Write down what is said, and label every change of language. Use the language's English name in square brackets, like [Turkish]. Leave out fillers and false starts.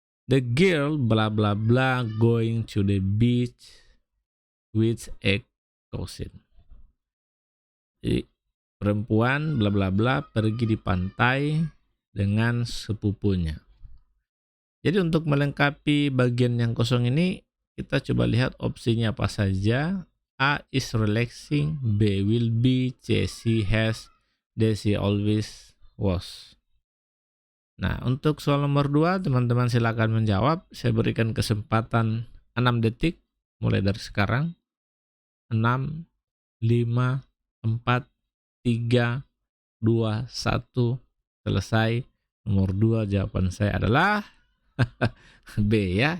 [English] The girl bla bla bla going to the beach with a cousin. [Indonesian] Jadi, perempuan bla bla bla pergi di pantai dengan sepupunya. Jadi untuk melengkapi bagian yang kosong ini, kita coba lihat opsinya apa saja. [English] A is relaxing, B will be, C she has, D she always was. [Indonesian] Nah, untuk soal nomor 2, teman-teman silakan menjawab. Saya berikan kesempatan 6 detik mulai dari sekarang. 6, 5, 4, 3, 2, 1, selesai. Nomor 2 jawaban saya adalah B ya.